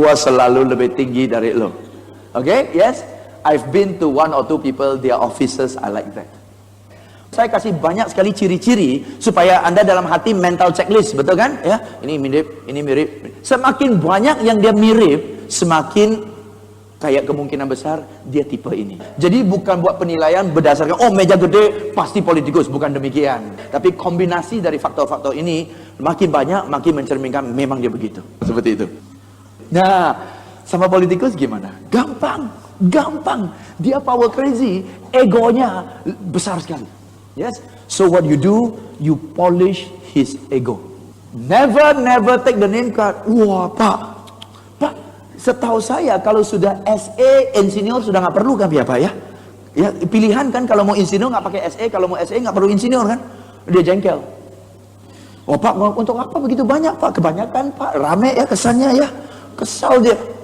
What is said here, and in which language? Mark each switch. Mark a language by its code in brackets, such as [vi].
[id] Gua selalu lebih tinggi dari lo. [en] Okay, yes, I've been to 1 or 2 people, their offices are like that. [id] Saya kasih banyak sekali ciri-ciri supaya Anda dalam hati [en] mental checklist, [id] betul kan? Ya, ini mirip. Semakin banyak yang dia mirip, semakin kayak kemungkinan besar dia tipe ini. Jadi bukan buat penilaian berdasarkan meja gede pasti politikus, bukan demikian. Tapi kombinasi dari faktor-faktor ini makin banyak makin mencerminkan memang dia begitu. Seperti itu. Nah, sama politikus gimana? Gampang. Dia [en] power crazy, [id] egonya besar sekali. Yes. [en] So what you do, you polish his ego. Never take the name card. [id] Wah, Pak, setahu saya kalau sudah SE, insinyur sudah nggak perlu kan ya Pak ya? Ya pilihan kan, kalau mau insinyur nggak pakai SE, kalau mau SE nggak perlu insinyur kan? Dia jengkel. Oh Pak, untuk apa begitu banyak Pak? Kebanyakan Pak, rame ya kesannya ya. Kesal dia.